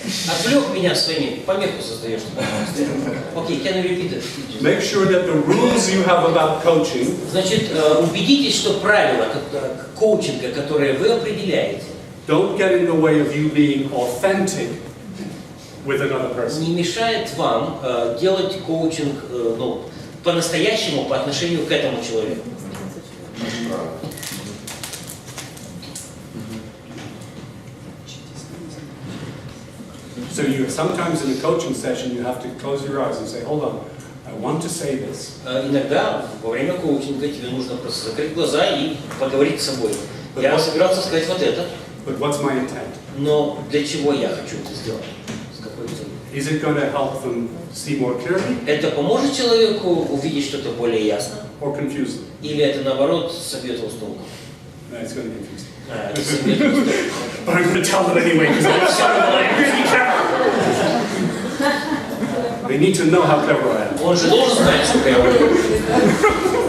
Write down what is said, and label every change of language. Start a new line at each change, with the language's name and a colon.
Russian: Отвлек меня своими, помеху создаешь.
English: Окей, can you repeat it? Make sure that the rules you have about coaching.
Russian: Значит, убедитесь, что правила коучинга, которые вы определяете,
English: don't get in the way of you being authentic with another person.
Russian: Не мешает вам делать коучинг по-настоящему по отношению к этому человеку.
English: So you sometimes in a coaching session you have to close your eyes and say, hold on, I want to say this.
Russian: Иногда во время коучинга тебе нужно просто закрыть глаза и поговорить с собой. Я собирался сказать вот это.
English: But what's my intent?
Russian: Но для чего я хочу это сделать? С какой целью?
English: Is it going to help them see more clearly?
Russian: Это поможет человеку увидеть что-то более ясно?
English: Or confuse them?
Russian: Или это наоборот собьет его с толку?
English: No, it's going to confuse them.
Russian: Это собьет его с толку.
English: But I'm going to tell them anyway because I'm really clever. They need to know how clever I am.
Russian: Он же должен знать, сколько я умею.